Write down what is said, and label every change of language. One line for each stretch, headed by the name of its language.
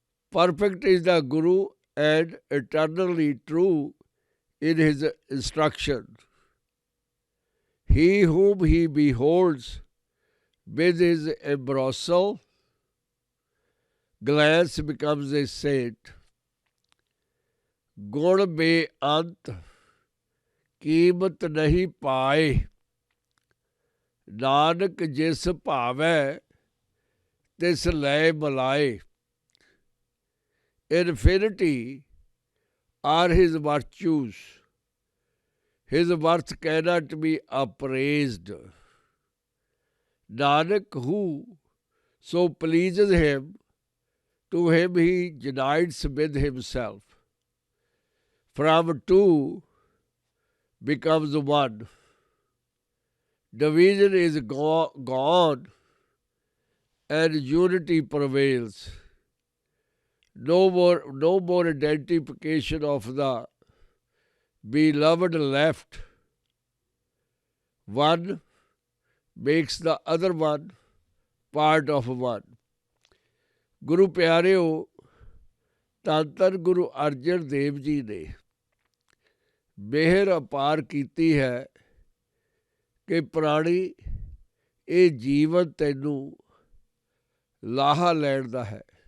English: Perfect is the Guru and eternally true in his instruction. He whom he beholds with his ambrosial glance becomes a saint.
Punjabi: Gun be-ant ਕੀਮਤ ਨਹੀਂ ਪਾਏ, ਨਾਨਕ ਜਿਸ ਭਾਵੈ ਤਿਸ ਲੈ ਮਲਾਏ।
English: Infinity are his virtues. His worth cannot be appraised. Nanak, who so pleases him, to him he unites with himself. From two becomes one. Division is gone and unity prevails. No more identification of the beloved left. One makes the other one part of one.
Punjabi: ਗੁਰੂ ਪਿਆਰਿਓ, ਧੰਨ ਧੰਨ ਗੁਰੂ ਅਰਜਨ ਦੇਵ ਜੀ ਨੇ ਮਿਹਰ ਅਪਾਰ ਕੀਤੀ ਹੈ ਕਿ ਪ੍ਰਾਣੀ, ਇਹ ਜੀਵਨ ਤੈਨੂੰ ਲਾਹਾ ਲੈਣ ਦਾ ਹੈ।